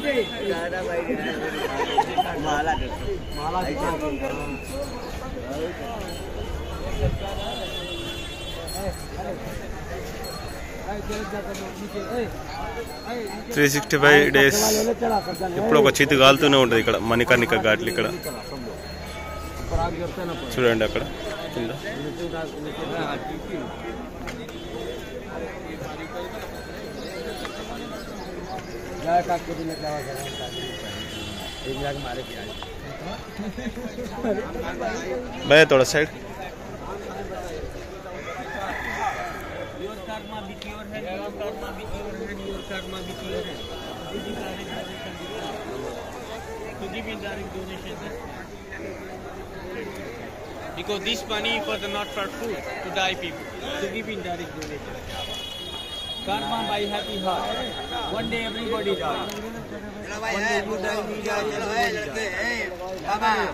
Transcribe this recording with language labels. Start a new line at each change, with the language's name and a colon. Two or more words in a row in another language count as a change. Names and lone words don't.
English: three 365 days
Telugu: ఎప్పుడు ఒక చితి కాలుతూనే ఉంటుంది ఇక్కడ మణికర్ణిక ఘాట్లు. ఇక్కడ చూడండి అక్కడ కింద.
Hindi: भैया थोड़ा साइड.
English: Because this money for the not for food to die people to give in direct donation. Karma by happy heart. One day everybody die. One day you die, we die, everybody die. Baba.